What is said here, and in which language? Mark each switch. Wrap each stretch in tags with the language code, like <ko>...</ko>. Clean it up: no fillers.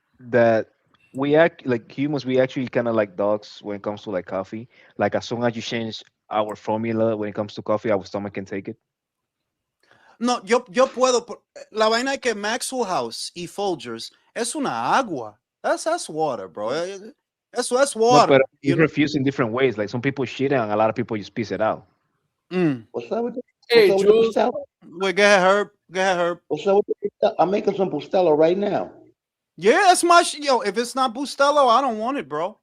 <en>That we act like humans, we actually kind of like dogs when it comes to like coffee. Like as soon as you change our formula when it comes to coffee, our stomach can take it.</en> <es>No, yo puedo. La vaina es que Maxwell House y Folgers es una agua.</es> <en>That's water, bro. That's water. No, but you refuse in different ways. Like some people shit it and a lot of people just piss it out. What's up with Hey, what's up Jules. with the Bustelo? Wait, go ahead, Herb. Go ahead, Herb. What's up with the Bustelo? I'm making some Bustelo right now. Yeah, that's my yo. If it's not Bustelo, I don't want it, bro.</en>